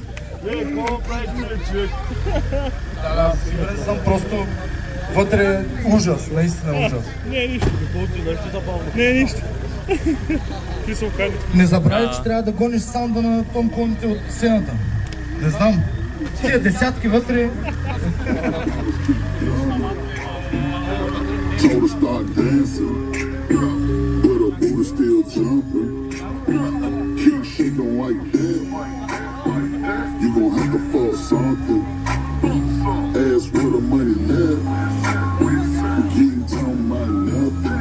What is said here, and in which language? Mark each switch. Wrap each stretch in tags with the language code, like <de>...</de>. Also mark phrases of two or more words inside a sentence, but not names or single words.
<bg>Да, сигурен съм, просто вътре ужас, наистина ужас. Не е нищо, нещо забавно. Не е нищо. Не забравяй, че трябва да гониш саунда на Том Клоните от сцената. Не знам. Тия десятки вътре.</bg> <en>Told her start dancing, but her booty still jumping. Keep shaking like that. You gon' have to fuck something. Ask where the money left. You ain't talking about nothing.</en>